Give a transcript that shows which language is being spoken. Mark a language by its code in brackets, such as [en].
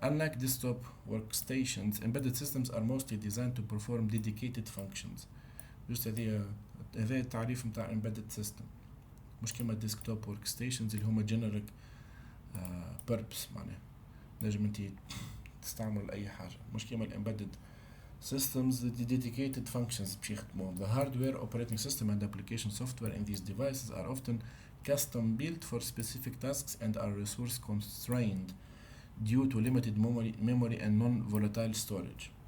[en] Unlike desktop workstations, embedded systems are mostly designed to perform dedicated functions. [ar] Just هذا التعريف متاع embedded system. مش كما desktop workstations اللي هما generic purpose معناه. نجم انت تستعمل أي حاجة. مش كما embedded systems the dedicated functions باش يخدموهم. [en] The hardware, operating system and application software in these devices are often custom built for specific tasks and are resource constrained due to limited memory and non-volatile storage.